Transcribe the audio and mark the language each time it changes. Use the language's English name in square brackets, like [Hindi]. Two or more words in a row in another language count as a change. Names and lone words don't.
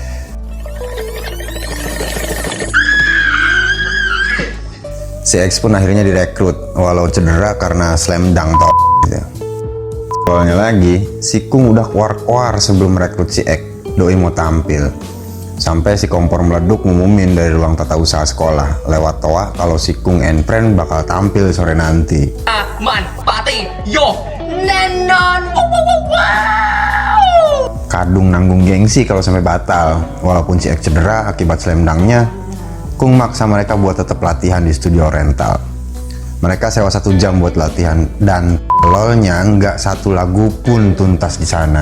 [Indonesian] Si X pun akhirnya direkrut, walau cedera karena [English] slam dunk [Indonesian] gitu. Awalnya lagi, si Kung udah keluar-keluar sebelum merekrut si X. Doi mau tampil. Sampai si kompor meleduk ngumumin dari ruang tata usaha sekolah lewat toa kalau si Kung and Friend bakal tampil sore nanti. [Thai] มันปาร์ตี้โยแน่นอน [Indonesian] Kadung nanggung gengsi kalau sampai batal. Walaupun si X cedera akibat [English] slam dunk-nya, [Indonesian] Kung maksa mereka buat tetap latihan di studio rental. Mereka sewa 1 jam buat latihan dan lolnya nggak satu lagu pun tuntas di sana.